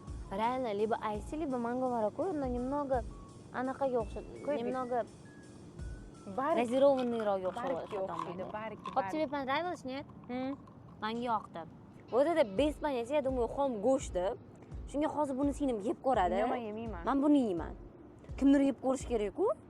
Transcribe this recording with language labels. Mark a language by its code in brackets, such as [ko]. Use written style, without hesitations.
[ru] Реально, либо айси, либо манго маракуйя, но немного [uz] anaqaga o'xshaydi. [ru] Немного газированныйroq o'xshaydi. Hop, тебе понравилось, нет? [uz] Menga yoqdi. [ru] Вот это без понятия, я думаю, [uz] xom go'sht deb. Shunga hozir buni singlim yeb ko'radi. Men yemayman. Men buni yeyman. Kimdir yeb ko'rish kerak-ku.